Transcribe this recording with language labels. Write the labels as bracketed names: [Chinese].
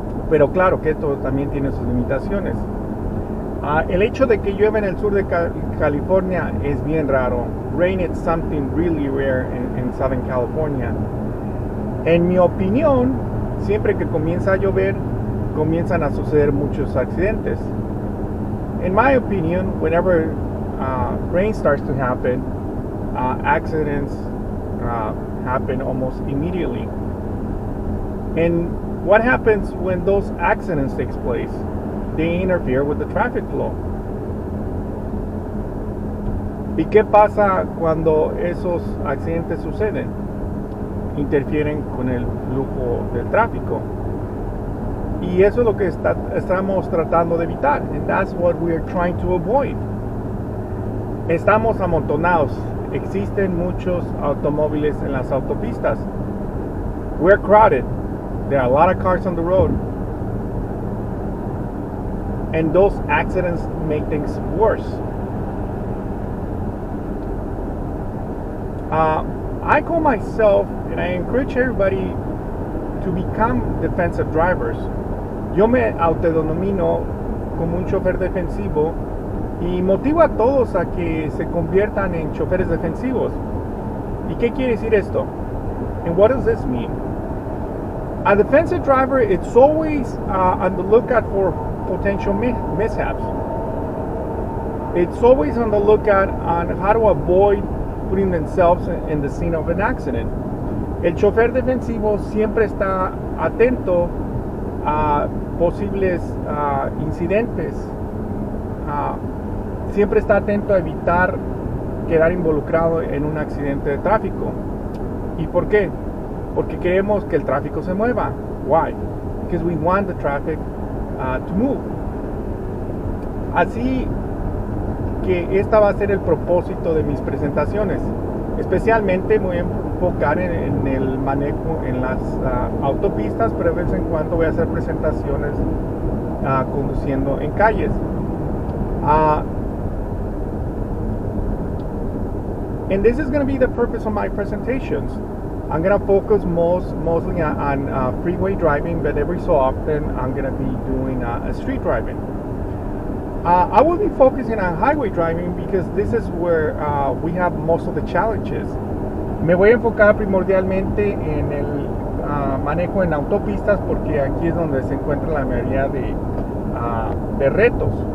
[Spanish] Pero claro que esto también tiene sus limitaciones. El hecho de que llueva en el sur de California es bien raro. [English] Rain is something really rare in Southern California. [Spanish] En mi opinión, siempre que comienza a llover, comienzan a suceder muchos accidentes. [English] In my opinion, whenever rain starts to happen, accidents happen almost immediately. And what happens when those accidents take place? They interfere with the traffic flow. [Spanish] ¿Y qué pasa cuando esos accidentes suceden? Interfieren con el flujo del tráfico. Y eso es lo que estamos tratando de evitar. [English] And that's what we are trying to avoid. [Spanish] Estamos amontonados. Existen muchos automóviles en las autopistas. [English] We're crowded. There are a lot of cars on the road. And those accidents make things worse. I call myself, and I encourage everybody to become defensive drivers. [Spanish] Yo me autodenomino como un chofer defensivo y motivo a todos a que se conviertan en choferes defensivos. ¿Y qué quiere decir esto? [English] And what does this mean? A defensive driver, it's always on the lookout for potential mishaps. It's always on the lookout on how to avoid putting themselves in the scene of an accident. [Spanish] El chofer defensivo siempre está atento a posibles incidentes. Siempre está atento a evitar quedar involucrado en un accidente de tráfico. ¿Y por qué? Porque queremos que el tráfico se mueva. [English] Why? Because we want the traffic to move. [Spanish] Así que esta va a ser el propósito de mis presentaciones. Especialmente me voy a enfocar en el manejo en las autopistas, pero de vez en cuando voy a hacer presentaciones conduciendo en calles. [English] And this is going to be the purpose of my presentations. I'm going to focus mostly on freeway driving, but every so often I'm going to be doing street driving. I will be focusing on highway driving because this is where we have most of the challenges. [Spanish] Me voy a enfocar primordialmente en el manejo en autopistas porque aquí es donde se encuentra la mayoría de retos.